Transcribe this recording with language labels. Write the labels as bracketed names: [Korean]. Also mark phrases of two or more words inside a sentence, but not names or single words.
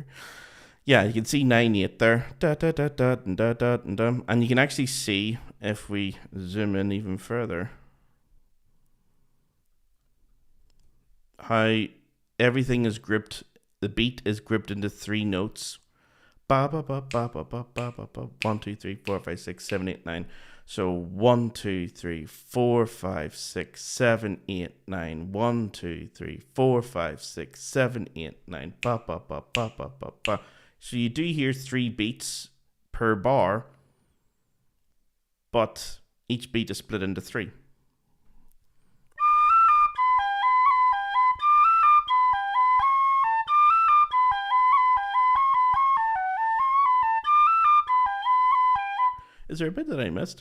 [English] Yeah, you can see 9/8 there. And you can actually see, if we zoom in even further, how everything is grouped. The beat is grouped into 3 notes. Ba ba ba ba ba ba ba ba ba. 1, 2, 3, 4, 5, 6, 7, 8, 9. So 1, 2, 3, 4, 5, 6, 7, 8, 9. 1, 2, 3, 4, 5, 6, 7, 8, 9. Ba ba ba ba ba ba ba. So you do hear 3 beats per bar, but each beat is split into 3. Is there a bit that I missed?